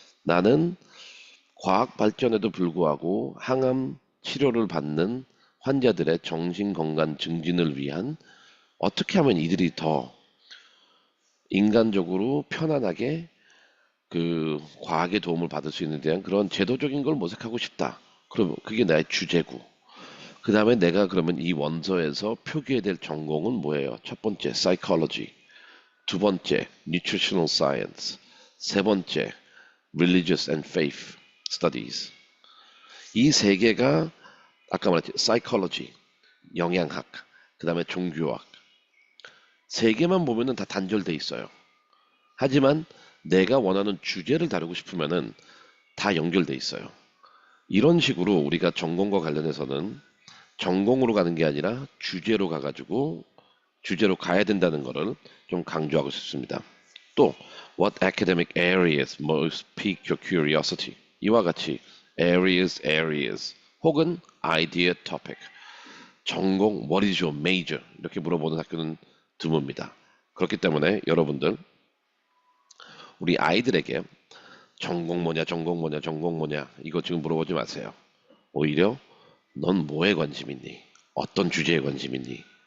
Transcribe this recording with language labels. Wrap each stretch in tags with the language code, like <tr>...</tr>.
<ko>나는 과학 발전에도 불구하고 항암 치료를 받는 환자들의 정신 건강 증진을 위한 어떻게 하면 이들이 더 인간적으로 편안하게 그 과학의 도움을 받을 수 있는 대한 그런 제도적인 걸 모색하고 싶다. 그럼 그게 나의 주제고. 그 다음에 내가 그러면 이 원서에서 표기해야 될 전공은 뭐예요? 첫 번째, psychology. 두 번째,</ko> <en>nutritional science.</en> <ko>세 번째,</ko> <en>religious and faith studies.</en> <ko>이 세 개가 아까 말했지, psychology, 영양학, 그 다음에 종교학. 세 개만 보면은 다 단절돼 있어요. 하지만 내가 원하는 주제를 다루고 싶으면은 다 연결돼 있어요. 이런 식으로 우리가 전공과 관련해서는 전공으로 가는 게 아니라 주제로 가가지고 주제로 가야 된다는 것을 좀 강조하고 싶습니다. 또</ko> <en>What academic areas most pique your curiosity?</en> <ko>이와 같이</ko> <en>areas</en> <ko>혹은</ko> <en>idea topic 전공 What is your major?</en> <ko>이렇게 물어보는 학교는 드뭅니다. 그렇기 때문에 여러분들 우리 아이들에게 전공 뭐냐 전공 뭐냐 전공 뭐냐 이거 지금 물어보지 마세요. 오히려 넌 뭐에 관심 있니? 어떤 주제에 관심 있니?</ko>